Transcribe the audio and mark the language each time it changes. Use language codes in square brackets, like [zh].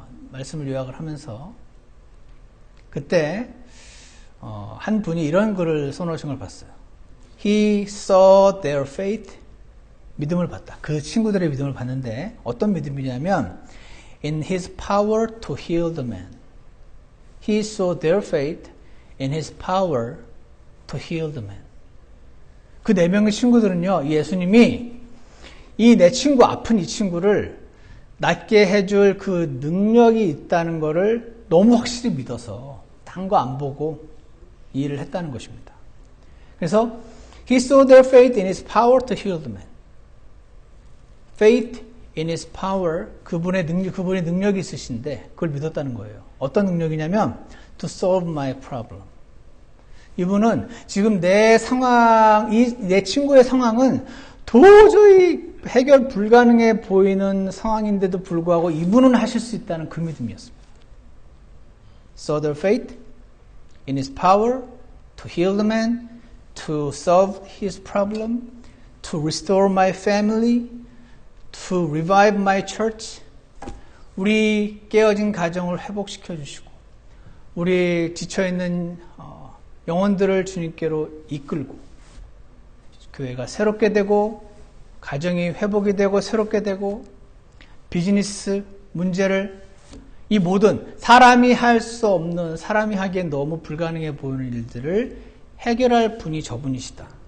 [ko] 말씀을 요약을 하면서 그때 한 분이 이런 글을 써놓으신 걸 봤어요. [en] He saw their faith. [ko] 믿음을 봤다. 그 친구들의 믿음을 봤는데 어떤 믿음이냐면 [en] in his power to heal the man. He saw their faith in his power to heal the man. [ko] 그 4명의 친구들은요, 예수님이 이 내 친구, 아픈 이 친구를 낫게 해줄 그 능력이 있다는 것을 너무 확실히 믿어서 딴 거 안 보고 이 일을 했다는 것입니다. 그래서 [en] He saw their faith in His power to heal the man. Faith in His power, [ko] 그분이 능력이 있으신데 그걸 믿었다는 거예요. 어떤 능력이냐면 [en] to solve my problem. [ko] 이분은 지금 내 상황, 내 친구의 상황은 도저히 해결 불가능해 보이는 상황인데도 불구하고 이분은 하실 수 있다는 그 믿음이었습니다. [en] So their faith in His power to heal the man, to solve his problem, to restore my family, to revive my church. [ko] 우리 깨어진 가정을 회복시켜 주시고 우리 지쳐있는 영혼들을 주님께로 이끌고 교회가 새롭게 되고 가정이 회복이 되고 새롭게 되고 비즈니스 문제를 이 모든 사람이 할 수 없는, 사람이 하기엔 너무 불가능해 보이는 일들을 해결할 분이 저분이시다.